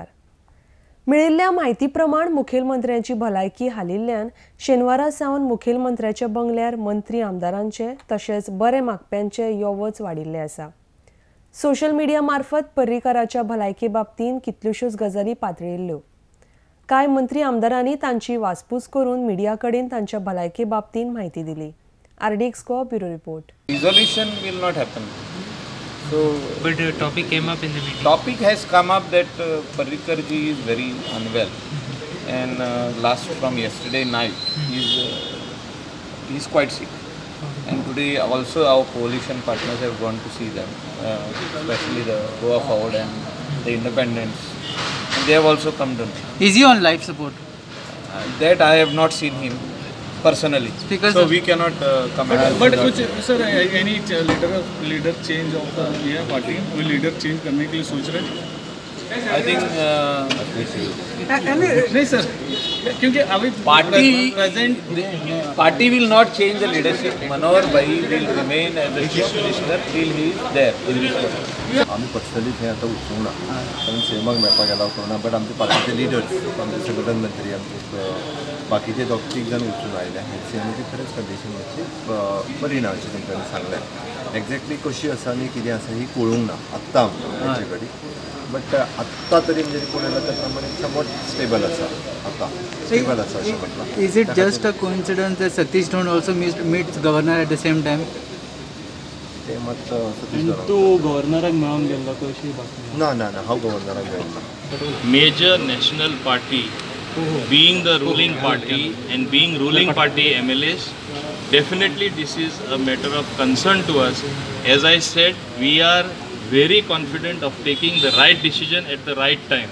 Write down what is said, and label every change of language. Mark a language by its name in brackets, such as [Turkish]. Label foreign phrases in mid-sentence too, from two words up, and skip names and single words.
[Konkani] मेळिल्ल्या म्हायती प्रमाण मुखेलमंत्र्यांची भलायकी हालिल्ल्यान शेनवारा सावन मुखेलमंत्र्याच्या बंगल्यार मंत्री आमदारांचे तशेंच बरे मागप्यांचे यो वच वाडिल्ले आसा. [English] social media [Konkani] मार्फत पर्रीकाराच्या भलायके बाबतींत कितल्योश्योच गजाली पातळिल्ल्यो. कांय मंत्री आमदारांनी तांची वासपूस करून मिडिया कडेन तांच्या भलायके बाबतींत म्हायती दिली. [English] RDX Goa Bureau Report. Resolution will not happen. So, but the topic came up in the meeting. Topic has come up that Parrikar ji is very unwell, and from yesterday night he's quite sick. And today also our coalition partners have gone to see them, especially the Goa Forward and the Independents, and they have also come down. Is he on life support? That I have not seen him personally, Speaker, so we cannot comment. [Hindi] But कुछ [English] sir any leader change of the [Hindi] ये party कोई [English] leader change [Hindi] करने के लिए सोच रहे हैं? [English] I think [Hindi] नहीं सर क्योंकि अभी [English] party will not change the leadership. Manohar Bhai will remain as the chief minister till he is there in this party. [Konkani] आम्ही पर्सनली थंय आतां वचूंक ना कारण सेमाक मेळपाक गेला उपरांत बट आमचे पार्टीचे लिडर्स आमचे संघटन मंत्री आमचे बाकीचे दोग तीग जाण वचून आयले सीएमची खरेंच कंडिशन मातशी बरी ना अशें तेंच्यांनी सांगलें. एक्झॅक्टली कशी आसा आनी कितें आसा ही कळूंक ना आत्तां आमचे कडेन. बट आत्तां तरी म्हणजे कोण येयला त्या प्रमाणे समवट स्टेबल आसा आतां स्टेबल आसा अशें म्हटलां. [English] Is it just a coincidence that Satish Dhawan also meets governor at the same time? [Konkani] ते मात सतीश धवन तो गव्हर्नराक मेळोन गेल्लो कशी बातमी ना ना ना हांव गव्हर्नराक मेळना. [English] Major national party being the ruling party and being ruling party MLAs, definitely this is a matter of concern to us. As I said, we are very confident of taking the right decision at the right time.